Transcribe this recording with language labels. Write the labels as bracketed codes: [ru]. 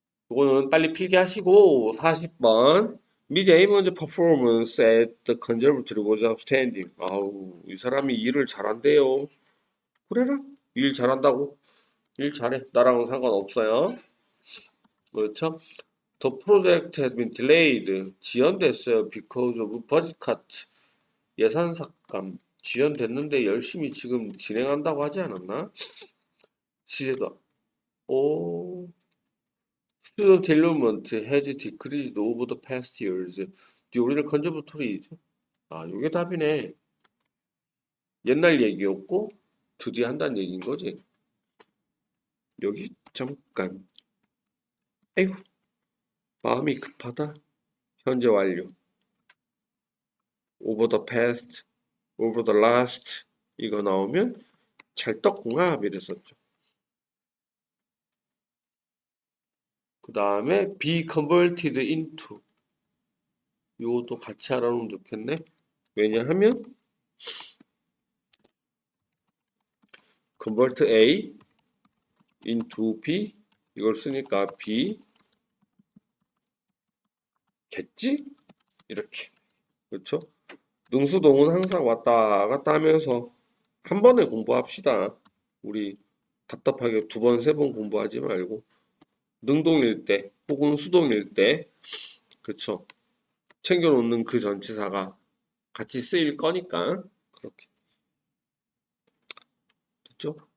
[ko] 이거는 빨리 필기하시고 [en] 40번 Miss Amon's performance at the conservatory was outstanding. [ko] 아우 이 사람이 일을 잘한대요. 그래라? 일 잘한다고? 일 잘해. 나랑은 상관없어요. 그렇죠? [en] The project has been delayed. [ko] 지연됐어요. [en] Because of budget cut. [ko] 예산 삭감. 지연됐는데 열심히 지금 진행한다고 하지 않았나? 시제도. 오. [en] Student enrollment has decreased over the past years. The original conservatory [ko] 죠. 아, 요게 답이네. 옛날 얘기였고 드디어 한다는 얘기인 거지. 여기 잠깐. 에이구, 마음이 급하다. 현재 완료. [en] Over the past, over the last [ko] 이거 나오면 찰떡궁합 이랬었죠. 그 다음에 [en] be converted into [ko] 요것도 같이 알아놓으면 좋겠네. 왜냐하면 [en] convert A into B [ko] 이걸 쓰니까 B 겠지? 이렇게. 그렇죠? 능수동은 항상 왔다 갔다 하면서 한 번에 공부합시다. 우리 답답하게 두 번, 세 번 공부하지 말고 능동일 때 혹은 수동일 때 그쵸? 챙겨놓는 그 전치사가 같이 쓰일 거니까 그렇게 됐죠?